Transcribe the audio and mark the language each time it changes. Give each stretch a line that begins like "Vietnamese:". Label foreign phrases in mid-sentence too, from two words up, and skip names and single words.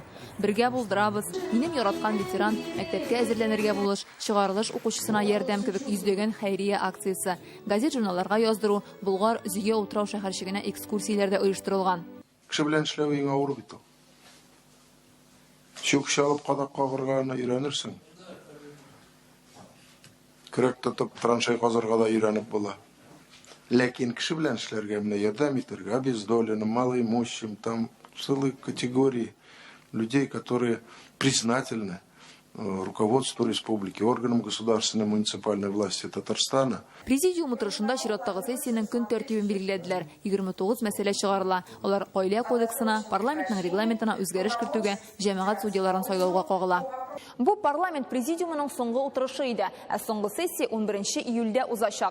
Tatar: Бергә булдырабыз, минем яраткан ветеран, мәктәпкә әзерләнергә булыш, чыгарылыш укучысына ярдәм кебек йөздәгән хәйрия акциясе, газет-журналларга яздыру, Болгар Зөя утрау шәһәрчегенә экскурсияләрдә оештырылган. Кеше белән эшләү иң авыр бит ул. Чүк чалып кадак кагырга өйрәнерсең. Көрәк тотып траншей казырга да өйрәнеп була. Ләкин кеше белән эшләргә, менә ярдәм итәргә,
Russian: обездоленным, малоимущим, там целые категории людей, которые признательны руководству республики, органам государственной муниципальной власти Татарстана.
Tatar: Президиум утырышында чираттагы сессиянең көн тәртибен билгеләделәр. 29 мәсьәлә чыгарыла. Алар Гаилә кодексына, парламентның регламентына үзгәреш кертүгә, җәмәгать судьяларын сайлауга кагыла. Бу парламент президиумының соңгы утырышы иде. Ә соңгы сессия 11 июльдә узачак.